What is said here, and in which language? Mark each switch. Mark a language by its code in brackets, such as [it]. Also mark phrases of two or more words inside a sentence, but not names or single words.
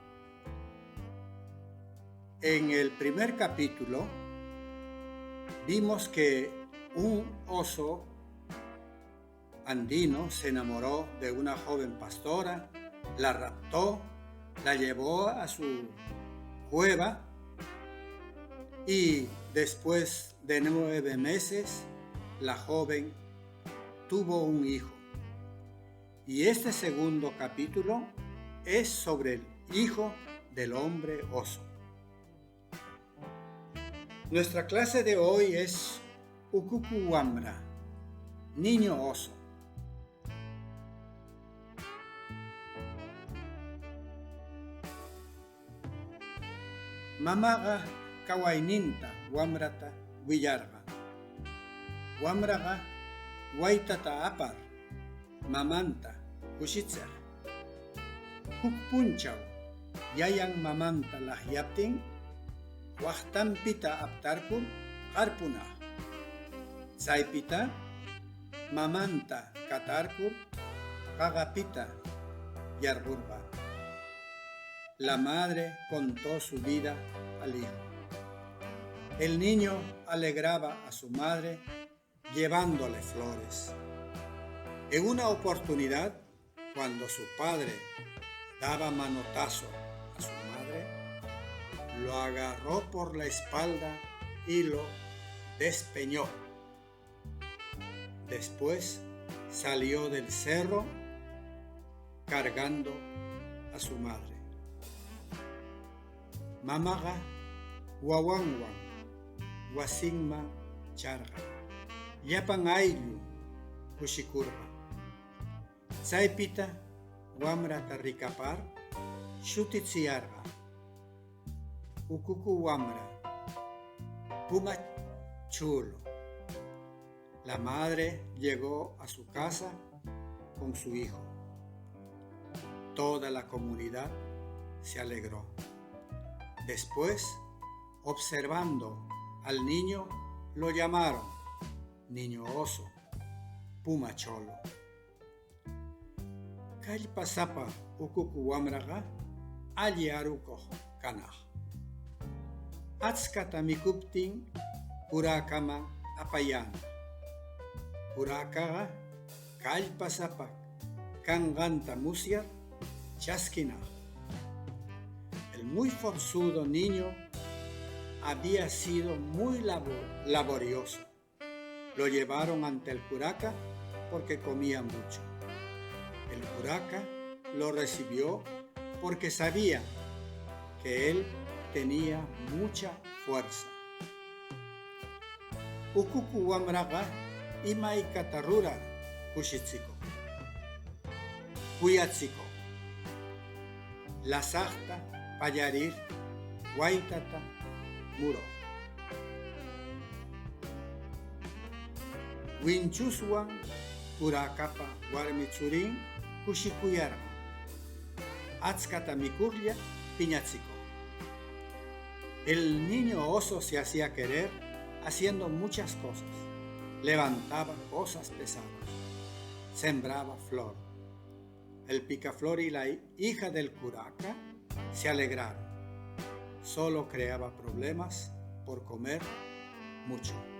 [es] En el primer capítulo vimos que un oso andino se enamoró de una joven pastora, la raptó, la llevó a su cueva y después de 9 meses la joven tuvo un hijo. Y este segundo capítulo es sobre el hijo del hombre oso. Nuestra clase de hoy es Ukukuwamra, niño oso. [qu] Mamaga kawaininta wamrata willarga. Wamraga waitata apar mamanta kushitzer. Hukpunchaw yayan mamanta lahyaptin waqtanpita aptarkun qarpunaq. Saypita mamanta katarkur qaqapita yarqurqa. [es] La madre contó su vida al hijo. El niño alegraba a su madre llevándole flores. En una oportunidad, cuando su padre daba manotazo a su madre, lo agarró por la espalda y lo despeñó. Después salió del cerro cargando a su madre. [qu] Mamaga wawangwan wasinma charga yapan ayllu kushikurqa. Saypita wamrata rikapar shutichiyarqa. Ukuku wamra puma chulo. [es] La madre llegó a su casa con su hijo. Toda la comunidad se alegró. Después, observando al niño, lo llamaron niño oso, puma cholo. [qu] Kallpasapa ukuku wamraqa alli arukoq kanaq. Achkata mikuptin purakama apayana. Purakaqa kallpasapa kanqanta musyar chaskinaq. [es] El muy forzudo niño había sido muy laborioso. Lo llevaron ante el curaca porque comía mucho. El curaca lo recibió porque sabía que él tenía mucha fuerza. [qu] Ukuku wamraqa imaykata rurar kushichiko, kuyachiko, lasaqta pallarir waitata muro. Winchuswan purakapa warmi churin kushikuyarqa. Achkata mikurlla piñachiko. [es] El niño oso se hacía querer haciendo muchas cosas. Levantaba cosas pesadas. Sembraba flor. El picaflor y la hija del curaca se alegraron. Solo creaba problemas por comer mucho.